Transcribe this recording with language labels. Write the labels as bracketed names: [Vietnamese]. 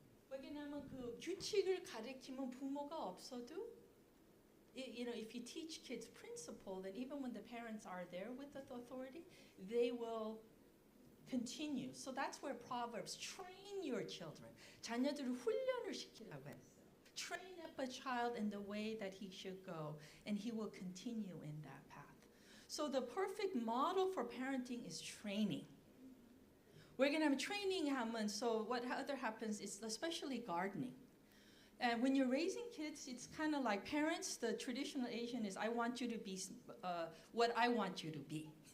[Korean] 왜냐하면 그 규칙을 가르치면 부모가 없어도, [English] you know, if you teach kids principle, then even when the parents are there with the authority, they will continue. So that's where Proverbs train your children. [Korean] 자녀들을 훈련을 시키라고 했어요. [English] Train up a child in the way that he should go, and he will continue in that path. So the perfect model for parenting is training. We're going to have training happen. So what other happens is especially gardening. And when you're raising kids, it's kind of like parents, the traditional Asian is, I want you to be what I want you to be.